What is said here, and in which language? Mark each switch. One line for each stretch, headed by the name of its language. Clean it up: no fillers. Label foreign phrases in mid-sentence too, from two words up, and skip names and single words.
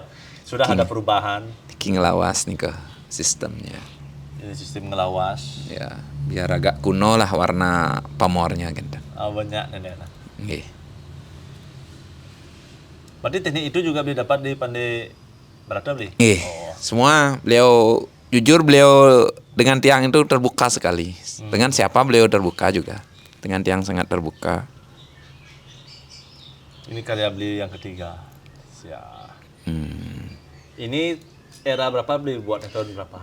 Indonesian: Sudah ada perubahan. Niki ngelawas nih ke sistemnya. Ini sistem ngelawas. Ya, biar agak kuno lah warna pamornya gitu. Banyak nenek. Nggih. Berarti teknik itu juga beli dapat di Pandai Brata beli? Nggih. Semua beliau jujur beliau dengan tiang itu terbuka sekali. Dengan siapa beliau terbuka juga. Dengan tiang sangat terbuka. Ini karya beli yang ketiga. Siap. Ini era berapa beli buat tahun berapa?